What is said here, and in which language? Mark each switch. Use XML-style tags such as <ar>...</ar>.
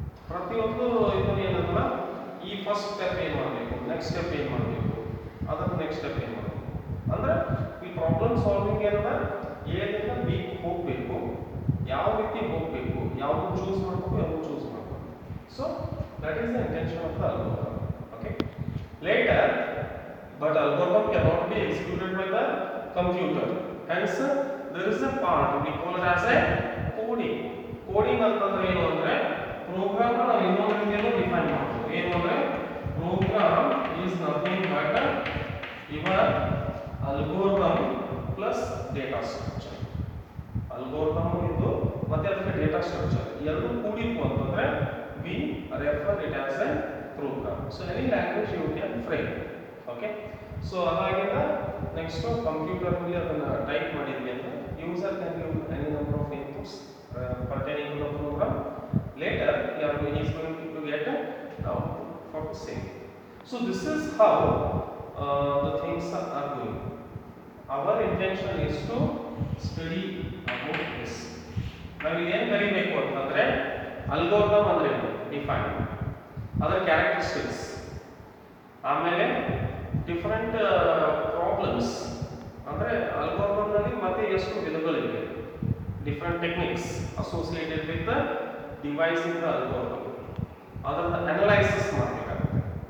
<kn>ಪ್ರತಿಯೊಂದು ಇದು ಏನಂದ್ರೆ ಈ ಫಸ್ಟ್ ಸ್ಟೆಪ್ ಏನು ಮಾಡಬೇಕು, ನೆಕ್ಸ್ಟ್ ಸ್ಟೆಪ್ ಏನು ಮಾಡಬೇಕು, ಅದರ ನೆಕ್ಸ್ಟ್ ಸ್ಟೆಪ್ ಏನು ಮಾಡಬೇಕು ಅಂದ್ರೆ ಈ ಪ್ರಾಬ್ಲಮ್ ಸಾಲ್ವಿಂಗ್ ಏನಂದ್ರೆ ಏನಿಂದ ಬಿ ಹೋಗಬೇಕು, ಯಾವ ರೀತಿ ಹೋಗಬೇಕು, ಯಾವುದು ಚೂಸ್ ಮಾಡಬೇಕು, ಯಾವುದು ಚೂಸ್ ಮಾಡಬೇಕು.</kn> <en>So that is the intention of the algorithm. Okay. Later, but algorithm cannot be executed by the computer. Hence, there is a part we call it as a coding.</en> <kn>Coding ಅಂತಂದ್ರೆ ಏನು ಅಂದ್ರೆ program ನ ನಾವು ಇನ್ನೊಂದು ರೀತಿಯಲ್ಲಿ define ಮಾಡಬಹುದು. ಏನು ಅಂದ್ರೆ</kn> <en>Program is nothing but your algorithm plus data structure.</en> <kn>Algorithm ಇದು ಮತ್ತೆ ಅದಕ್ಕೆ ಡೇಟಾ ಸ್ಟ್ರಕ್ಚರ್ ಎರಡು ಕೂಡಿತ್ತು ಅಂತಂದ್ರೆ</kn> <en>we refer it as a program. So any language you can frame. Okay. So</en> <kn>ಅದಾಗಿಂದ next computer ಅಲ್ಲಿ ಅದನ್ನ ಟೈಪ್ ಮಾಡಿದ್ವಿ ಅಂದ್ರೆ</kn> <en>User can give any number of inputs pertaining to the program. Later he is going to get an output for the same. So this is how the things are going. Our intention is to study about this.</en> <kn>ನಾವು ಏನು ಕಲಿಬೇಕು ಅಂತಂದ್ರೆ algorithm ಅಂದ್ರೆ define, ಅದರ characteristics, ಆಮೇಲೆ different problems ಅಂದರೆ ಅಲ್ಗೋರಿದಮ್ನಲ್ಲಿ ಮತ್ತೆ ಎಷ್ಟು ವಿಧಗಳಿವೆ,</kn> <en>different techniques associated with the device in the algorithm,</en> <kn>ಅದನ್ನು ಅನಲೈಸಿಸ್ ಮಾಡಬೇಕಾಗುತ್ತೆ.</kn>